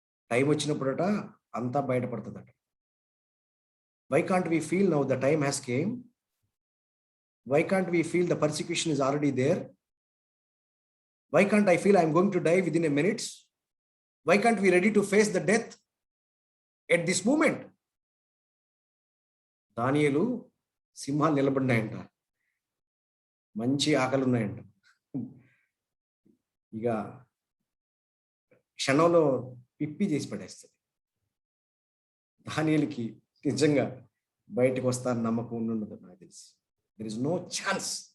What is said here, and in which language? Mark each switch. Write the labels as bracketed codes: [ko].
[te] Time వచ్చినప్పుడట అంతా బయటపడుతుందట. [en] Why can't we feel now the time has came? Why can't we feel the persecution is already there? Why can't I feel I'm going to die within a minutes? Why can't we ready to face the death at this moment? [te] దానియేలు సింహాలు నిలబడినాయంట, మంచి ఆకలి ఉన్నాయంట. ఇక క్షణంలో పిప్పి చేసి పడేస్తుంది. దానియేలుకి నిజంగా బయటకు వస్తారని నమ్మకం ఉండదు నాకు తెలిసి. [en] There is no chance.